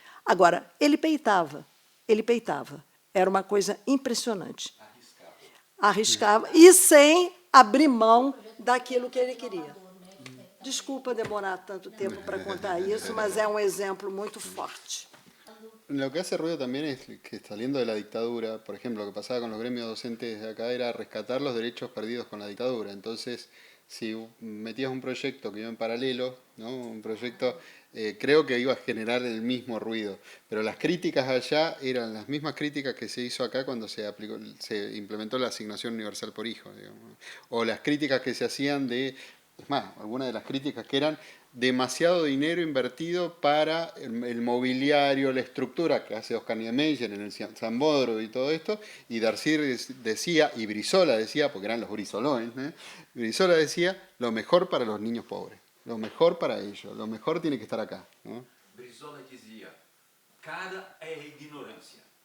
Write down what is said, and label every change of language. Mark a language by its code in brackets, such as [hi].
[pt] Agora, ele peitava. Era uma coisa impressionante. Arriscava e sem abrir mão daquilo que ele queria. Desculpa demorar tanto tempo para contar isso, mas é um exemplo muito forte. [es] Lo que hace ruido también es que saliendo de la dictadura, por ejemplo, lo que pasaba con los gremios docentes de acá era rescatar los derechos perdidos con la dictadura. Entonces, si metías un proyecto que iba en paralelo, ¿no? Un proyecto, creo que iba a generar el mismo ruido. Pero las críticas allá eran las mismas críticas que se hizo acá cuando se implementó la asignación universal por hijo, digamos. O las críticas que se hacían es más, algunas de las críticas que eran demasiado dinero invertido para el mobiliario, la estructura que hace Oscar Niemeyer en el Zambodro y todo esto, y Darcy decía, y Brizola decía, porque eran los Brizolones, Brizola decía, lo mejor para los niños pobres, lo mejor para ellos, lo mejor tiene que estar acá, ¿no? [pt] Brizola dizia, cara é ignorância.